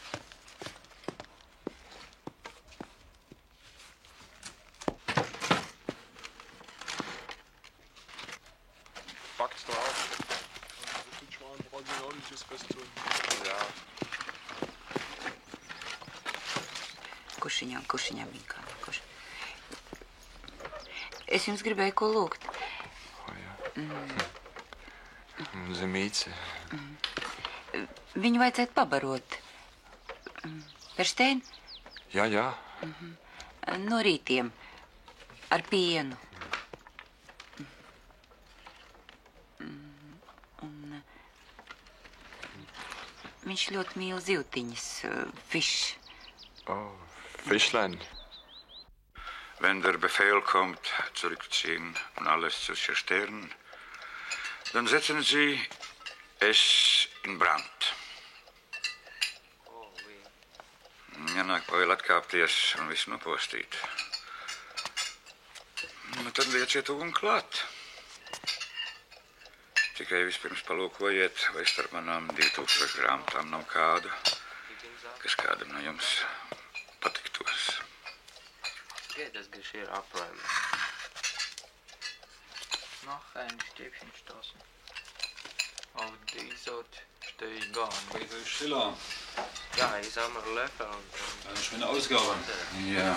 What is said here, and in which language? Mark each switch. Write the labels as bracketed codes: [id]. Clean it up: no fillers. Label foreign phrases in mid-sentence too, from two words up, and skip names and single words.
[de] Packt's drauf. [lv] Jā. Kušiņām, Minkā. Es jums gribēju ko lūgt. Oh, jā. Zemīce. Viņu vajadzētu pabarot. [de] Verstein? [lv] Jā, jā. No rītiem. Ar pienu. Un viņš ļoti mīl zivtiņas. [de] Fisch. Oh, Fischlein. Wenn der Befehl kommt, zurückziehen und alles zu zerstören, dann setzen Sie es in Brand. [lv] Ja nāk vēl atkāpties un visu nopostīt. Nu, tad lieciet uguni klāt. tikai vispirms palūkojiet, vai starp manām 2000 grāmatām nav kādu, kas kādam no jums patiktos. [de] Das Geschirr abräumen. Noch ein Stäbchen stoßen. Auf die Sorte stehe ich gar nicht. Peter Schiller. Ja, ich sammle Löffel und... Eine schöne Ausgabe. Ja.